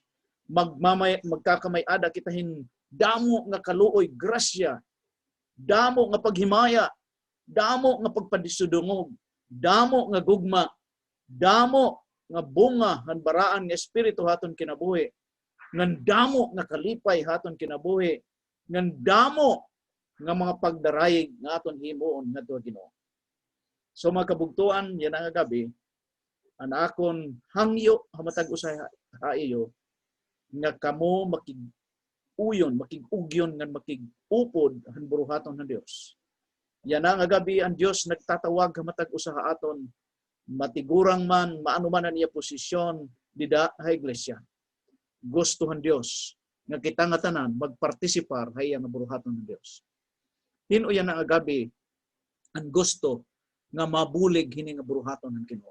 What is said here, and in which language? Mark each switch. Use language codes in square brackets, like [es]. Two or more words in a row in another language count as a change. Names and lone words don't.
[war] Magkakamay-ada kita hin damo nga kaluoy grasya, damo nga paghimaya, damo nga pagpadisudungog, damo nga gugma, damo nga bunga han baraan nga espiritu haton kinabuhi, ngan damo nga kalipay haton kinabuhi, ngan damo nga mga pagdarayig nga aton himuon ngadto Ginoo. So mga kabugtuan, yan ang gabi, an akon hangyo hamatag usay haiyo nga kamo makiguyon, makigugyon ngan makigupod han buruhaton ng Dios. Yan ang gabi ang Dios nagtatawag hamatag usa ha aton, matigurang man, maano man ang iya posisyon dida ha iglesia. Gustuhan Dios nga kita nga tanan magpartisipar hay nga buruhaton ng Dios. Hino yan ang gabi ang gusto nga mabulig hini nga buruhaton ng Ginoo.